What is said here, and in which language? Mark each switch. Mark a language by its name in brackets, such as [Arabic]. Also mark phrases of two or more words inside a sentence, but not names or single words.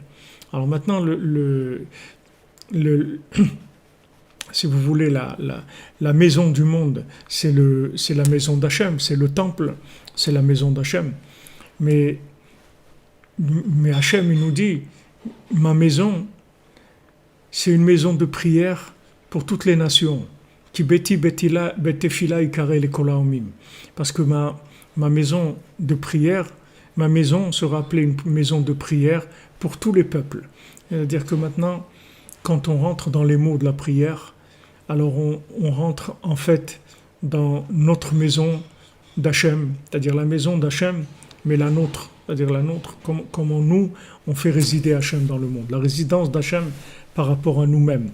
[French] Alors maintenant, si vous voulez, la maison du monde, c'est la maison d'Hachem, c'est le temple, c'est la maison d'Hachem. Mais Hachem, il nous dit, ma maison, c'est une maison de prière pour toutes les nations. [Hebrew] כי ביתי בית תפילה יקרא לכל העמים. [French] Parce que ma maison de prière, ma maison sera appelée une maison de prière pour tous les peuples. C'est-à-dire que maintenant, quand on rentre dans les mots de la prière, alors on rentre en fait dans notre maison d'Hachem, c'est-à-dire la maison d'Hachem, mais la nôtre, c'est-à-dire la nôtre, comment nous, on fait résider Hachem dans le monde, la résidence d'Hachem par rapport à nous-mêmes.